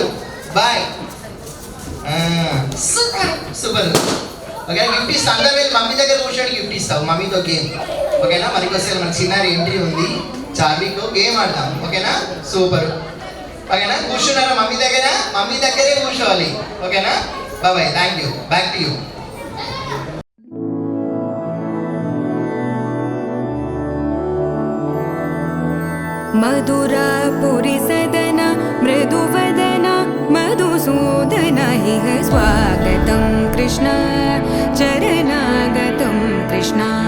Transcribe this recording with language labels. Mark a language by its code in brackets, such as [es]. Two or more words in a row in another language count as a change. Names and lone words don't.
[en] Bye. Super. Okay gift [te] ఇస్తా. అందరు వెళ్ళి మమ్మీ దగ్గర కూర్చోండి. గిఫ్ట్ ఇస్తావు మమ్మీతో గేమ్. ఓకేనా? మనకొస్తే మన చిన్నారి ఎంట్రీ ఉంది. చార్లీతో గేమ్ ఆడతాం. ఓకేనా? సూపర్. ఓకేనా? కూర్చున్నారా మమ్మీ దగ్గర? మమ్మీ దగ్గరే కూర్చోవాలి. ఓకేనా? బాయ్. [en] Thank you. Back to you. [sa] मधुरापुरी सदन मृदुवदन मधुसूदन इह स्वागतं कृष्ण चरणागतं कृष्ण